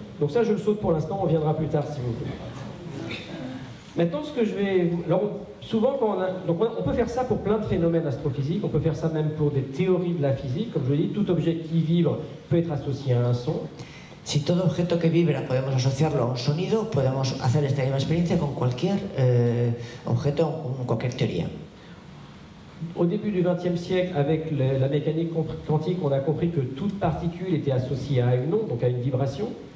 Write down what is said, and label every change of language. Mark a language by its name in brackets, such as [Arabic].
[French] Donc ça, je le saute pour l'instant, on viendra plus tard si vous voulez. Maintenant, ce que je vais... Alors, souvent, on peut faire ça pour plein de phénomènes astrophysiques, on peut faire ça même pour des théories de la physique. Comme je l'ai dit, tout objet qui vibre peut être associé à un son. [Spanish] Si todo objeto que vibra podemos asociarlo a un sonido, podemos hacer esta misma experiencia con cualquier objeto, con cualquier teoría. [French] Au début du XXe siècle, avec la mécanique quantique, on a compris que toute particule était associée à une onde, donc à une vibration.